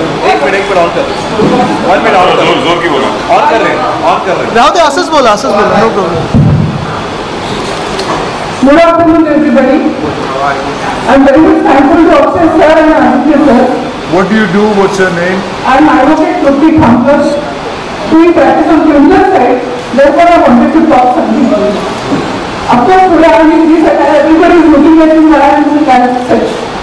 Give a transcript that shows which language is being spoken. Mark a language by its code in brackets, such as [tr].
[hi] एक minute on कर जोर की बोलो ऑन कर रहे हैं [mr] राहू दे असंच बोला no problem. [en] Good afternoon, everybody. I'm very much thankful to Akshay sir and Aditya sir. What do you do? What's your name? I'm advocate Trupti Thankar, doing practice on criminal side. Therefore, I wanted to talk something. Of course, today I mean, everybody is looking at me and as such.